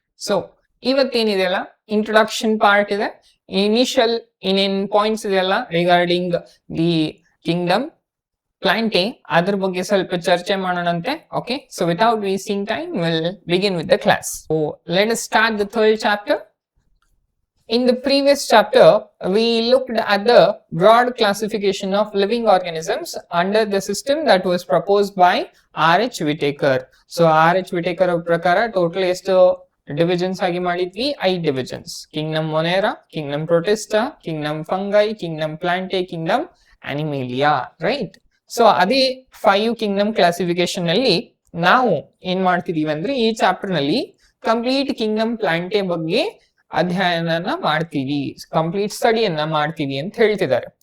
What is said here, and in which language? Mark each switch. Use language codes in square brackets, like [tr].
[kn] So ಇವತ್ತೇನಿದೆಯಲ್ಲ introduction part ಇದೆ. Initial ಇನ್ನೇನ್ points ಇದೆಯಲ್ಲ [en] regarding the kingdom plantae, [kn] ಅದ್ರ ಬಗ್ಗೆ ಸ್ವಲ್ಪ ಚರ್ಚೆ ಮಾಡೋಣಂತೆ. [en] Okay, so without wasting time will begin with the class. So let us start the third chapter. In the previous chapter, we looked at the broad classification of living organisms under the system that was proposed by RH Whittaker. [kn] So RH Whittaker ಪ್ರಕಾರ total ಎಷ್ಟು divisions ಆಗಿ ಮಾಡಿದ್ವಿ? 5 divisions. Kingdom ಮೊನೆರಾ, Kingdom ಪ್ರೊಟೆಸ್ಟಾ, Kingdom fungi, Kingdom ಪ್ಲಾಂಟೆ, Kingdom ಅನಿಮೇಲಿಯಾ, right? So ಅದೇ 5 Kingdom classification ನಲ್ಲಿ ನಾವು ಏನ್ ಮಾಡ್ತಿದೀವಿ ಅಂದ್ರೆ ಈ ಚಾಪ್ಟರ್ ನಲ್ಲಿ ಕಂಪ್ಲೀಟ್ ಕಿಂಗ್ಡಮ್ ಪ್ಲಾಂಟೆ ಬಗ್ಗೆ ಅಧ್ಯಯನ ಮಾಡ್ತೀವಿ, ಕಂಪ್ಲೀಟ್ ಸ್ಟಡಿಯನ್ನ ಮಾಡ್ತೀವಿ ಅಂತ ಹೇಳ್ತಿದ್ದಾರೆ.